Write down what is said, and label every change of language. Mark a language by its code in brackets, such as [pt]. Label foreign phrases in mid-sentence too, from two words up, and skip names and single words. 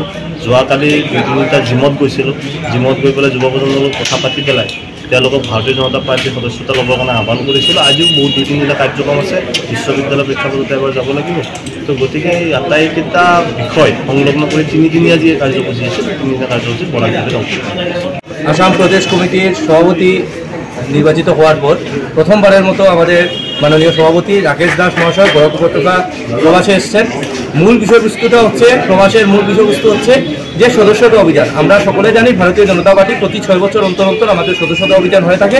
[as] যোৱাকালি 2-3টা জিমত গৈছিলোঁ, জিমত গৈ পেলাই যুৱ প্ৰজন্মৰ লগত কথা পাতি পেলাই তেওঁলোকক ভাৰতীয় জনতা পাৰ্টিৰ সদস্যতা ল'বৰ কাৰণে আহ্বান কৰিছিলোঁ। আজিও বহুত 2-3টা কাৰ্যক্ৰম আছে, বিশ্ববিদ্যালয় প্ৰেক্ষাপটতে এবাৰ যাব লাগিব। তো গতিকে এই আটাইকেইটা বিষয় সংলগ্ন কৰি 3 দিনীয়া যি কাৰ্যসূচী আছে 3 দিনীয়া কাৰ্যসূচী বৰাক ভেলীত অংশগ্ৰহণ। [bn] আসাম প্রদেশ কমিটির সভাপতি নির্বাচিত হওয়ার পর প্রথমবারের মতো আমাদের মাননীয় সভাপতি রাকেশ দাস মহাশয় বরাক উপত্যকা প্রবাসে এসেছেন। মূল বিষয়বস্তুটা হচ্ছে প্রবাসের মূল বিষয়বস্তু হচ্ছে যে সদস্যতা অভিযান। আমরা সকলে জানি ভারতীয় জনতা পার্টি প্রতি 6 বছর অন্তর অন্তর আমাদের সদস্যতা অভিযান হয়ে থাকে।